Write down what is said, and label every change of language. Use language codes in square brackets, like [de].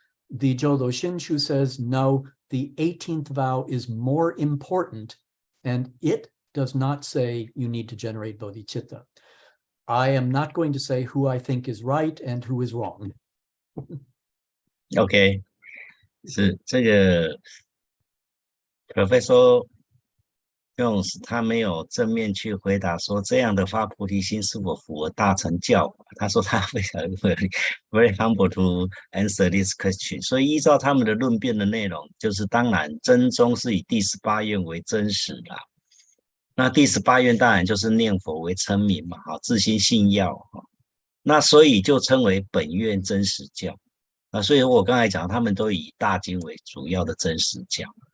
[en] The Jodo Shinshu says, no, the 18th vow is more important, and it does not say you need to generate bodhicitta. I am not going to say who I think is right and who is wrong. [zh] OK， 是这个 Professor Jones 他没有正面去回答说这样的发菩提心是否符合大乘教法。他说他非常 [en] very humble to answer this question。 [zh] 所以依照他们的论辩的内容，就是当然真宗是以第18愿为真实的。那第18愿当然就是念佛为称名嘛，自心信要。那所以就称为本愿真实教。所以我刚才讲，他们都以大经为主要的真实教。